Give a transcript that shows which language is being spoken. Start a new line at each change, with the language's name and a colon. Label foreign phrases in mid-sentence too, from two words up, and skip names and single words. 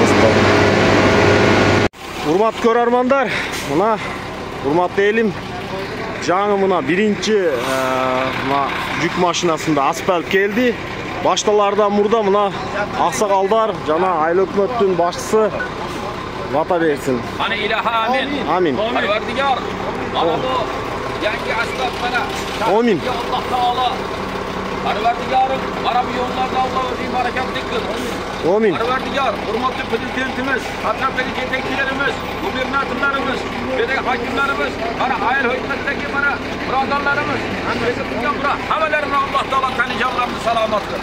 Kyrgyz: Урматтуу көрөрмандар, мына урматтуу элим, жаңы мына биринчи жүк машинасында асфальт келди. Башталардан мурда мына аксакалдар жана айыл өкмөттүн башчысы бата берсин. Ana ilaha amin.
Uzbek: Amin. Parvardigor, mana bu yangi asfalt mana. Amin. Alloh taolo Parvardigorim, mana bu yo'llarda Alloh o'zi barakatlik qilsin. Amin. Parvardigor, hurmatli prezidentimiz, atrofdagi yetakchilarimiz, gubernatorlarimiz, hokimlarimiz, mana ayol hokimiyatidagi mana birodarlarimiz, hammalarini Alloh taolo tani jonlarini salomat qilsin.